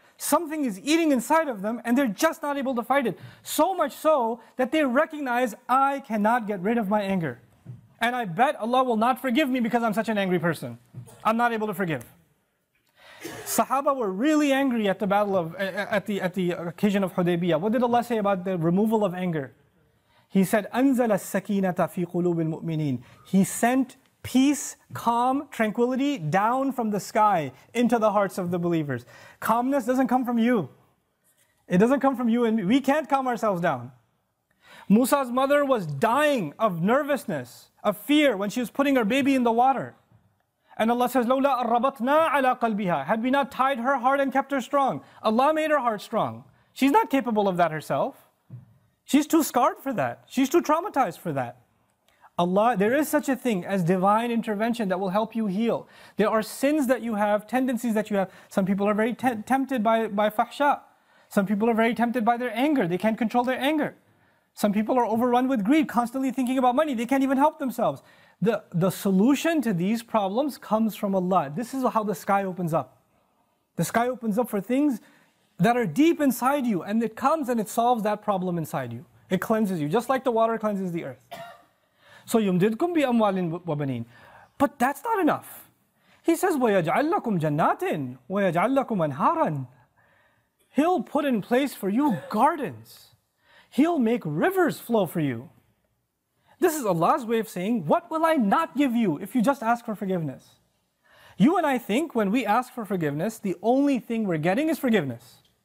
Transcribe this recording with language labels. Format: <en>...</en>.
<en>Something is eating inside of them and they're just not able to fight it. So much so that they recognize, I cannot get rid of my anger. And I bet Allah will not forgive me because I'm such an angry person. I'm not able to forgive. Sahaba were really angry at the battle of, at the occasion of Hudaybiyah. What did Allah say about the removal of anger? He said,</en> <ar>أَنزَلَ السَّكِينَةَ فِي قُلُوبِ الْمُؤْمِنِينَ.</ar> <en>He sent peace, calm, tranquility down from the sky into the hearts of the believers. Calmness doesn't come from you. It doesn't come from you and me. We can't calm ourselves down. Musa's mother was dying of nervousness, of fear when she was putting her baby in the water. And Allah says,</en> <ar>لَوْلَا أَرَّبَطْنَا عَلَىٰ قَلْبِهَا.</ar> <en>Had we not tied her heart and kept her strong. Allah made her heart strong. She's not capable of that herself. She's too scarred for that. She's too traumatized for that. Allah, there is such a thing as divine intervention that will help you heal. There are sins that you have, tendencies that you have. Some people are very tempted by fahsha. Some people are very tempted by their anger. They can't control their anger. Some people are overrun with greed, constantly thinking about money. They can't even help themselves. The solution to these problems comes from Allah. This is how the sky opens up. The sky opens up for things that are deep inside you, and it comes and it solves that problem inside you. It cleanses you, just like the water cleanses the earth.</en> <ar>So يُمْدِدْكُمْ بِأَمْوَالٍ وَبَنِينَ.</ar> <en>But that's not enough. He says,</en> <ar>وَيَجْعَلْ لَكُمْ جَنَّاتٍ وَيَجْعَلْ لَكُمْ أَنْهَارًا.</ar> <en>He'll put in place for you gardens. He'll make rivers flow for you. This is Allah's way of saying, what will I not give you if you just ask for forgiveness? You and I think when we ask for forgiveness, the only thing we're getting is forgiveness.</en>